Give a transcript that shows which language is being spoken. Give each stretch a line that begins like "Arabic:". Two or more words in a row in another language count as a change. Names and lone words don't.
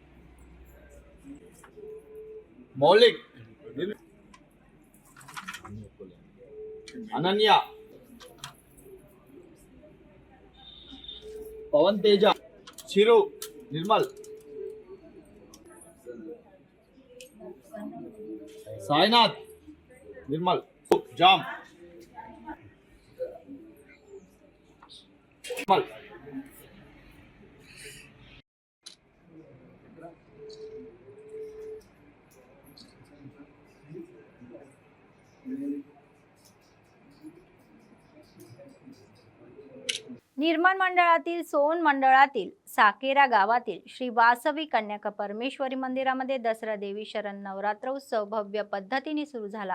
Telugu: మౌలిక్ అనన్య పవన్ తేజ చిరు నిర్మల్ సాయినాథ్ నిర్మల్ జామ్ నిర్మల్
Marathi: निर्माण मंडळातील सोन मंडळातील साकेरा गावातील श्री वासवी कन्याका परमेश्वरी मंदिरामध्ये दसरा देवी शरण नवरात्र उत्सव भव्य पद्धतीने सुरू झाला.